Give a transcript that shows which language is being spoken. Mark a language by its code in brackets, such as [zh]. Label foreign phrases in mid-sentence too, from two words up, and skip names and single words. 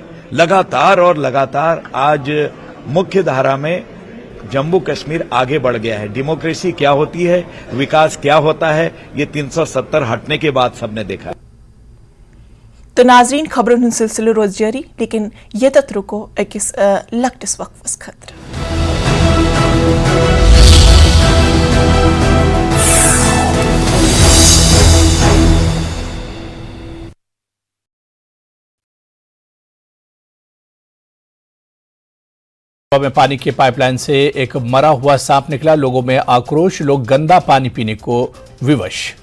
[hi] लगातार और लगातार आज मुख्य धारा में जम्मू कश्मीर आगे बढ़ गया है। डेमोक्रेसी क्या होती है, विकास क्या होता है, ये 370 हटने के बाद सबने देखा। [ks] तो नाजरीन खबरों हन सिलसिलो रोज जारी, लेकिन ये तत रुको अकिस लकटिस वक्फस खतर। [hi] में पानी की पाइपलाइन से एक मरा हुआ सांप निकला, लोगों में आक्रोश, लोग गंदा पानी पीने को विवश।